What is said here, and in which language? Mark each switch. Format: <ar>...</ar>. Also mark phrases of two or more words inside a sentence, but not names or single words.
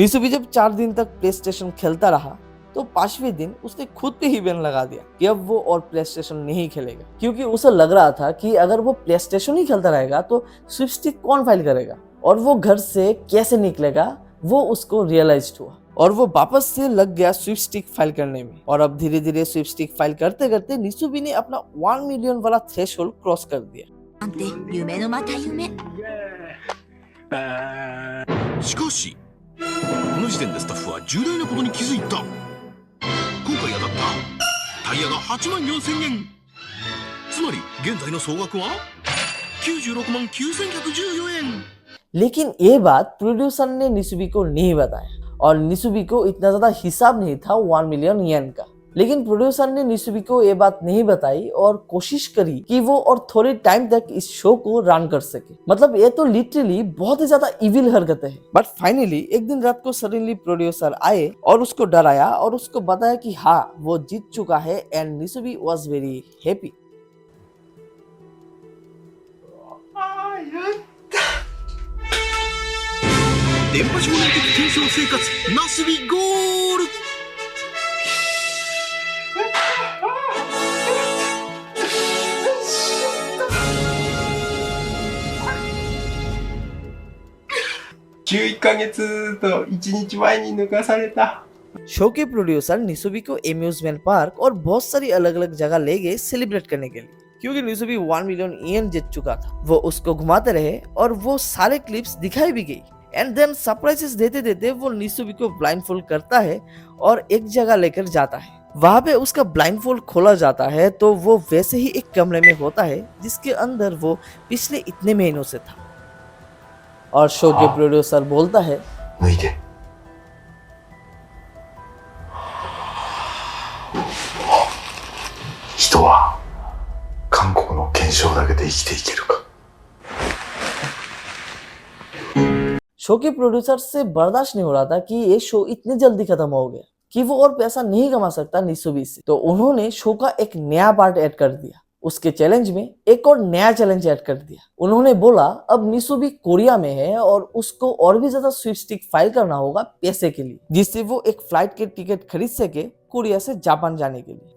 <hi>निसुबी जब 4 दिन तक प्लेस्टेशन खेलता रहा तो 5वें दिन उसने खुद पे ही बैन लगा दिया कि अब वो और प्लेस्टेशन नहीं खेलेगा, क्योंकि उसे लग रहा था कि अगर वो प्लेस्टेशन ही खेलता रहेगा तो स्विपस्टिक कौन फाइल करेगा और वो घर से कैसे निकलेगा, वो उसको रियलाइज्ड हुआ और वो वापस से लग गया</hi> <en>sweepstake file</en> <hi>करने में। और अब धीरे धीरे</hi> <en>sweepstake file</en> <hi>करते करते निसुबी ने अपना 1 मिलियन वाला</hi> <en>threshold cross</en> <hi>कर दिया।</hi> <ja>なんて夢のまた夢。しかしこの時点でスタッフは重大なことに気づいた。今回当たったタイヤが84,000円、つまり現在の総額は969,114円。</ja> <hi>लेकिन ये बात प्रोड्यूसर ने निसुबी को नहीं बताया और निसुबी को इतना ज्यादा हिसाब नहीं था 1</hi> <en>million yen</en> <hi>का। लेकिन प्रोड्यूसर ने निसुबी को ये बात नहीं बताई और कोशिश करी कि वो और थोड़े टाइम तक इस शो को रन कर सके। मतलब ये तो लिटरली बहुत ही ज्यादा इविल हरकतें हैं। बट फाइनली एक दिन रात को सडनली प्रोड्यूसर आए और उसको डराया और उसको बताया कि हाँ वो जीत चुका है</hi> <en>and Nisubi was very happy.</en> <ja>電波少年的検証生活ナスビゴール。 11ヶ月と1日前に抜かされた。</ja> <hi>शो के प्रोड्यूसर निसुबी को</hi> <en>amusement park</en> <hi>और बहुत सारी अलग अलग जगह ले गए सेलिब्रेट करने के लिए, क्योंकि निसुबी 1</hi> <en>million yen</en> <hi>जीत चुका था। वो उसको घुमाते रहे और वो सारे क्लिप्स दिखाई भी गई</hi> <en>and then surprises</en> <hi>देते देते वो निसुबी को ब्लाइंडफोल्ड करता है और एक जगह लेकर जाता है। वहां पे उसका ब्लाइंडफोल्ड खोला जाता है तो वो वैसे ही एक कमरे में होता है जिसके अंदर वो पिछले इतने महीनों से था। और शो के प्रोड्यूसर बोलता है</hi> <ja>脱いで。人は韓国の検証だけで生きていけるか。</ja> <hi>शो के प्रोड्यूसर से बर्दाश्त नहीं हो रहा था कि ये शो इतने जल्दी खत्म हो गया कि वो और पैसा नहीं कमा सकता निसुबी से, तो उन्होंने शो का एक नया पार्ट ऐड कर दिया। उसके चैलेंज में एक और नया चैलेंज ऐड कर दिया। उन्होंने बोला अब निसुबी कोरिया में है और उसको और भी ज्यादा</hi> <en>sweepstake file</en> <hi>करना होगा पैसे के लिए, जिससे वो एक फ्लाइट के टिकट खरीद सके कोरिया से जापान जाने के लिए।</hi>